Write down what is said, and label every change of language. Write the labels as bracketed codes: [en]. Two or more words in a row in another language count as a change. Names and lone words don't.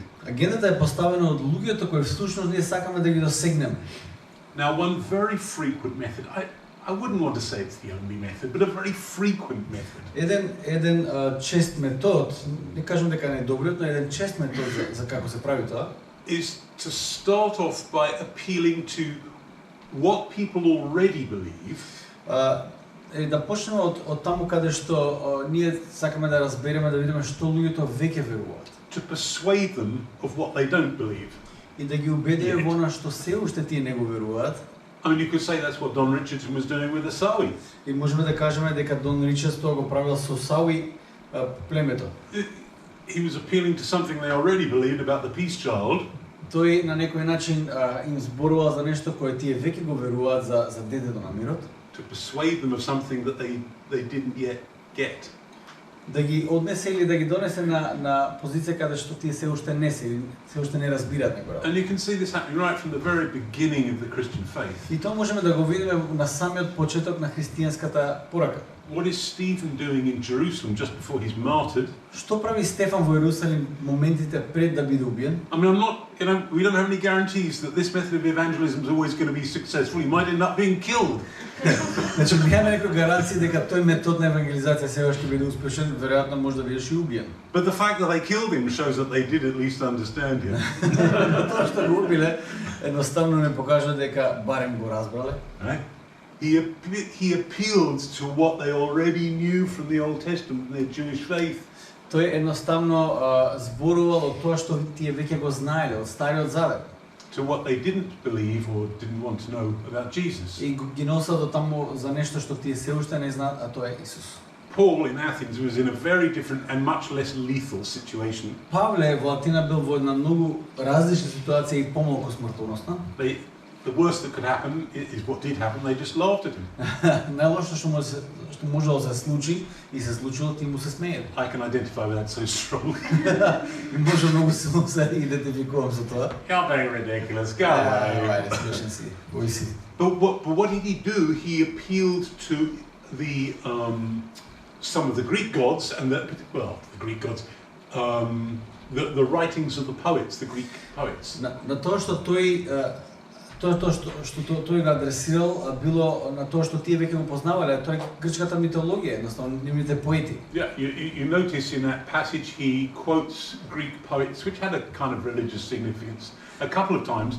[mk] Агендата е поставена од луѓето кои всушност ние сакаме да ги досегнеме. [en] Now, one very frequent method, I wouldn't want to say it's the only method, but a very frequent method. [mk] Еден чест метод, не кажам дека не е добриот, но еден чест метод за како се прави тоа, [en] is to start off by appealing to what people already believe. [mk] Е да почнеме од таму каде што ние сакаме да разбереме, да видиме што луѓето веќе веруваат. [en] To persuade them of what they don't believe. [mk] И да ги убедиме во она што се уште тие не го веруваат. [en] I mean, you could say that's what Don Richardson was doing with Asawi. [mk] И можеме да кажеме дека Дон Ричардс тоа го правил со Сауи племето. [en] He was appealing to something they already believed about the peace child. [mk] Тој на некој начин им зборувал за нешто кое тие веќе го веруваат за детето на мирот. [en] To persuade them of something that they didn't yet get. [mk] Да ги однесе или да ги донесе на позиција каде што тие се уште не разбираат некој. [en] And you can see this happening right from the very beginning of the Christian faith. [mk] И тоа можеме да го видиме на самиот почеток на христијанската порака. [en] What is Stephen doing in Jerusalem just before he's martyred? [mk] Што прави Стефан во Јерусалим моментите пред да биде убиен? [en] I mean, we don't have any guarantees that this method of evangelism is always going to be successful. He might end up being killed. [mk] Значи немаме некои гаранции дека тој метод на евангелизација сега ќе биде успешен, веројатно може да бидеш и убиен. [en] But the fact that they killed him shows that they did at least understand him. [mk] Тоа што го убиле, едноставно не покажа дека барем го разбрале. [en] Right? He appealed to what they already knew from the Old Testament, their Jewish faith. [mk] Тој едноставно зборувал од тоа што тие веќе го знаеле од Стариот Завет. [en] To what they didn't believe or didn't want to know about Jesus. [mk] И ги носел до таму за нешто што тие се уште не знаат, а тоа е Исус. [en] Paul in Athens was in a very different and much less lethal situation. [mk] Павле во Атина бил во една многу различна ситуација и помалку смртоносна. [en] The worst that could happen is what did happen. They just laughed at him. [mk] Најлошо што можело да се случи и се случило, тие му се смееле. [en] I can identify with that so strongly. [mk] И може многу силно се идентификувам со тоа. [en] How very ridiculous. Go away. [mk] Ајде, смешен си. Кој си? [en] But what did he do? He appealed to the some of the Greek gods and the Greek gods, the writings of the poets, the Greek poets. [mk] На тоа што тој го адресирал било на тоа што тие веќе го познавале, тоа е грчката митологија, едноставно нивните поети. [en] Yeah, you notice in that passage he quotes Greek poets, which had a kind of religious significance a couple of times.